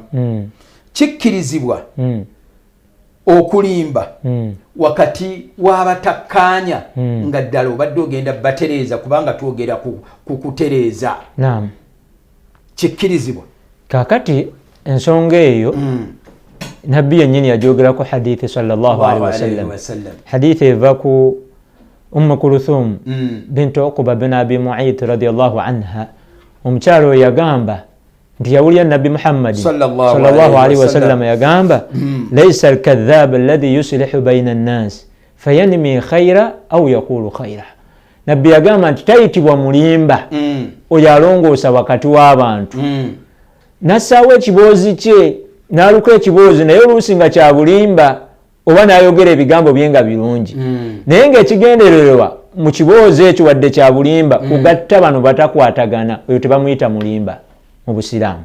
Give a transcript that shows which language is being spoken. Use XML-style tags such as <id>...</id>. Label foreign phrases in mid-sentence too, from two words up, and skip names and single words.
<lg>Kikkirizibwa okulimba wakati w'abatakkaanya nga ddala obadde ogenda batereeza kubanga twogera ku kutereeza. Kikkirizibwa. Kakati ensonga eyo nabbi yennyini yajogerako hadithi</lg> <ar>صلى الله عليه وسلم.</ar> <lg>Hadithi eva ku Kulthum bintu Uqba bin Abi Mu'ayt</lg> <ar>رضي الله عنها.</ar> <lg>Omukyalo yagamba nti yawulira Nabbi Muhammad</lg> <ar>صلى الله عليه وسلم yagamba ليس الكذاب الذي يصلح بين الناس فينمي خيرا أو يقول خيرا.</ar> <lg>Nabbi yagamba nti tayitibwa mulimba oyo alongoosa wakati w'abantu nassaawo ekiboozi kye n'aluka ekiboozi naye oluusi nga kya bulimba oba n'ayogera ebigambo bye nga birungi naye ng'ekigendererwa mu kiboozi ekyo wadde kya bulimba kugatta bano batakwatagana oyo tebamuyita mulimba mu Busiraamu.</lg>